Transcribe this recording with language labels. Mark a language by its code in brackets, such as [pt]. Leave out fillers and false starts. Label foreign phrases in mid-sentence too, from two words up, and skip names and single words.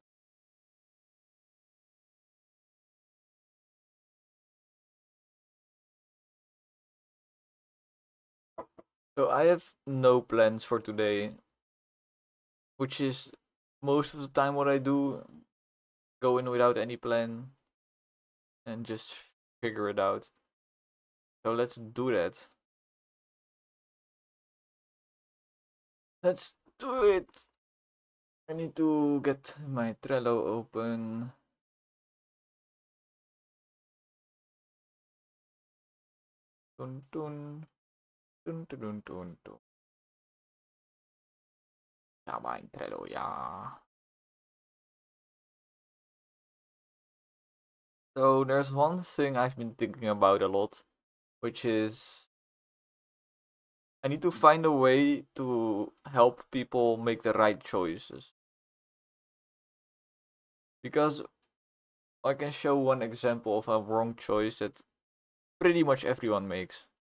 [en] So I have no plans for today, which is most of the time what I do. Go in without any plan and just figure it out. So let's do that. Let's do it. I need to get my Trello open. Dun dun dun dun dun dun dun. [nl] Ja, mijn Trello, ja. [en] So there's one thing I've been thinking about a lot, which is I need to find a way to help people make the right choices. Because I can show one example of a wrong choice that pretty much everyone makes.